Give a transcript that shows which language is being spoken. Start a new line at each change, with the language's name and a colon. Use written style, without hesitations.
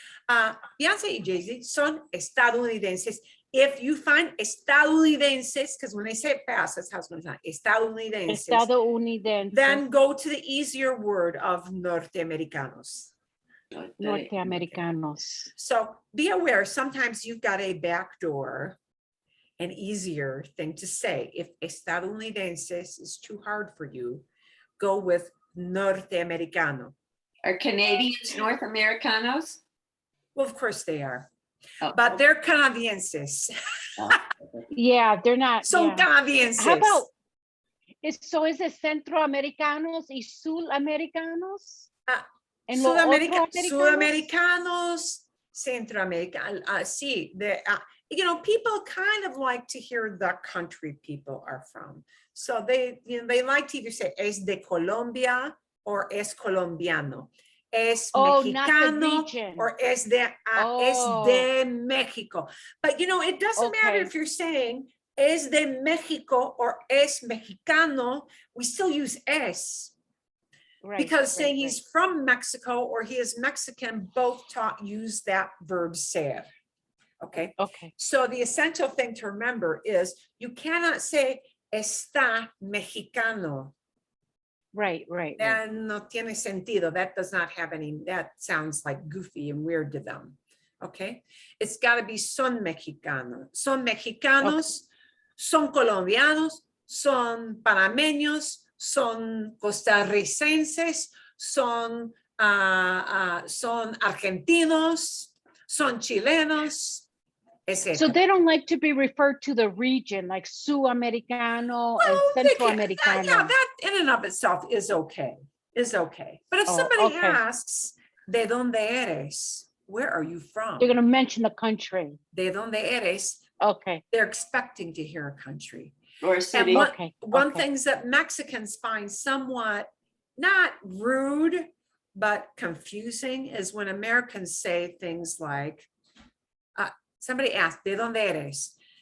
Spanish: Beyonce y Jay-Z son estadounidenses.
English: If you find estadounidenses, because when they say it fast, that's how it's going to sound. Estadounidenses. Then go to the easier word of norteamericanos.
Spanish: Norteamericanos.
English: So be aware, sometimes you've got a backdoor, an easier thing to say. If estadounidenses is too hard for you, go with norteamericano. Are Canadians North Americanos? Well, of course they are. Oh, but they're canadienses. Yeah, they're not.
Spanish: Son canadienses.
English: How about, is it centroamericanos y sudamericanos?
Spanish: Sudamericanos, centroamericanos.
English: Sí, you know, people kind of like to hear the country people are from. So they like to either say
Spanish: es de Colombia
English: or
Spanish: es colombiano. Es mexicano or es de Mexico.
English: But you know, it doesn't matter if you're saying
Spanish: es de Mexico
English: or
Spanish: es mexicano,
English: we still use es. Right, because saying he's from Mexico or he is Mexican, both use that verb ser. Okay. So the essential thing to remember is you cannot say
Spanish: está mexicano.
English: Right.
Spanish: That no tiene sentido.
English: That does not have any, that sounds like goofy and weird to them.
Spanish: Okay.
English: It's got to be
Spanish: son mexicanos. Son mexicanos, son colombianos, son panameños, son costarricenses, son argentinos, son chilenos.
English: So they don't like to be referred to the region, like Sudamericano and Central Americano. Yeah, that in and of itself is okay. But if somebody asks,
Spanish: ¿de dónde eres?
English: Where are you from? They're going to mention the country.
Spanish: ¿De dónde eres?
English: Okay. They're expecting to hear a country. Or a city. One things that Mexicans find somewhat not rude, but confusing is when Americans say things like, somebody asked,
Spanish: ¿de dónde eres?